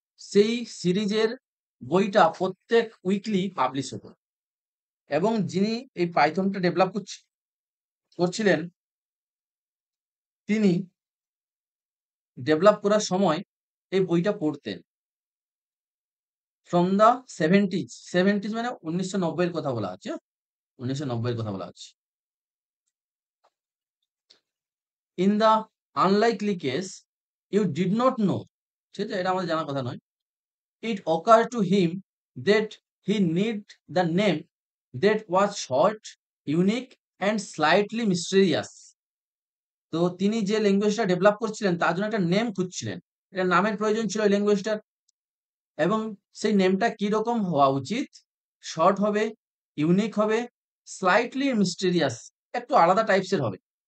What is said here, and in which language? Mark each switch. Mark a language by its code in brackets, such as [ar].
[bn] সেই সিরিজের বইটা প্রত্যেক উইকলি পাবলিশ হতো, এবং যিনি এই পাইথনটা ডেভেলপ করছিলেন, তিনি ডেভেলপ করার সময় এই বইটা পড়তেন। [en] from the seventies [bn] মানে 1990 এর কথা বলা হচ্ছে, 1990 এর কথা বলা হচ্ছে। [en] in the unlikely case you did not know, [bn] ঠিক আছে, এটা আমাদের জানার কথা নয়, [en] it occurred to him that he need the name that was short, unique and slightly mysterious. [bn] তো তিনি যে ল্যাঙ্গুয়েজটা ডেভেলপ করছিলেন তার জন্য একটা নেম খুঁজছিলেন, এটা নামের প্রয়োজন ছিল ওই ল্যাঙ্গুয়েজটার, এবং সেই নেমটা কি রকম হওয়া উচিত? শর্ট হবে, ইউনিক হবে, স্লাইটলি মিস্টেরিয়াস, একটু আলাদা টাইপসের হবে।